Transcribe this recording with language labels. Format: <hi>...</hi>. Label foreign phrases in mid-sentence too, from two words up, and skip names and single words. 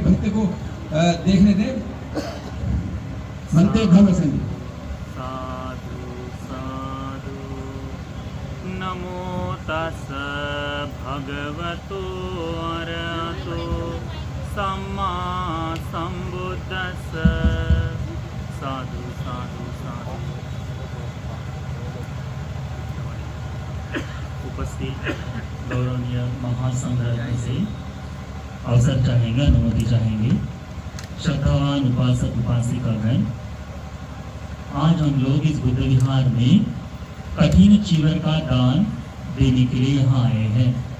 <hi>भक्त को देखने दे। मनते भव संगी।</hi> <pi>साधु साधु नमो तस् भगवतो अरहतो सम्मा संबुद्दस्स। साधु साधु साधु।</pi> <hi>उपस्थित गौरवनीय महासंग्रह से अवसर चाहेंगे, अनुमति चाहेंगे। श्रद्धावान उपासक उपासिकागण, आज हम लोग इस बुद्ध विहार में कठिन चीवर का दान देने के लिए यहाँ आए हैं।</hi>